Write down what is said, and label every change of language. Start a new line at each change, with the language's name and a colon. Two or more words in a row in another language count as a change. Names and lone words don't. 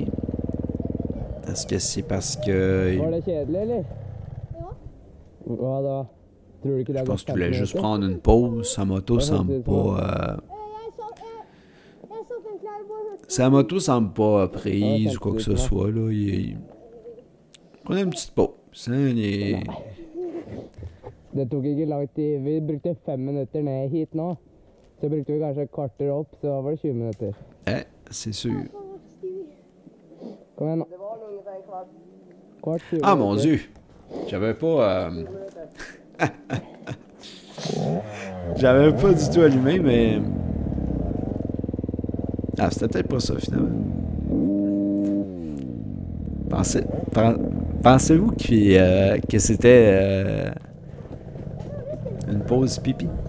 French: Est-ce que c'est parce que... Je pense qu'il voulait juste prendre une pause. Sa moto semble pas... Sa moto semble pas prise ou quoi que ce soit, là. Prenez une petite pause. Hein,
Norwegian: Det tok ikke lang tid. Vi brukte 5 minutter ned hit nå. Så brukte vi kanskje et kvarter opp, så var det 20 minutter.
French: Ouais, c'est sûr.
Norwegian: Kom igjen, nå. Kvart 20
French: Ah mon
Norwegian: minutter.
French: Dieu! J'avais pas... J'avais pas du tout allumé, mais... Ah, c'était peut-être pas ça, finalement. Pensez-vous que c'était une pause pipi?